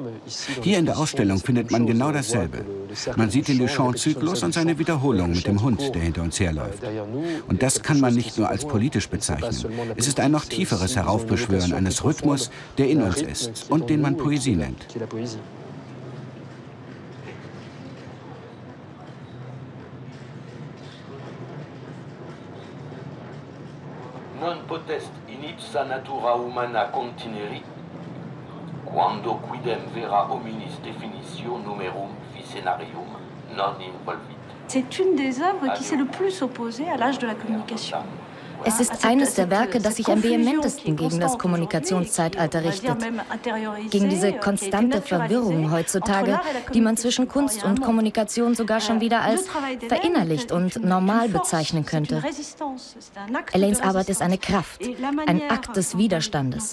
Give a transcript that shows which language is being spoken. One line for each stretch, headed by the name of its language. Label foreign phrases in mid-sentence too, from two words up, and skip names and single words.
German: Hier in der Ausstellung findet man genau dasselbe. Man sieht den Duchamps-Zyklus und seine Wiederholung mit dem Hund, der hinter uns herläuft. Und das kann man nicht nur als politisch bezeichnen. Es ist ein noch tieferes Heraufbeschwören eines Rhythmus, der in uns ist und den man Poesie nennt.
Latin: Non potest in ipsa natura humana contineri, quando quidem vera hominis definitio numerum fi scenarium non involvit.
French: C'est une des œuvres qui s'est le plus opposée à l'âge de la communication.
German: Es ist eines der Werke, das sich am vehementesten gegen das Kommunikationszeitalter richtet. Gegen diese konstante Verwirrung heutzutage, die man zwischen Kunst und Kommunikation sogar schon wieder als verinnerlicht und normal bezeichnen könnte. Elaines Arbeit ist eine Kraft, ein Akt des Widerstandes.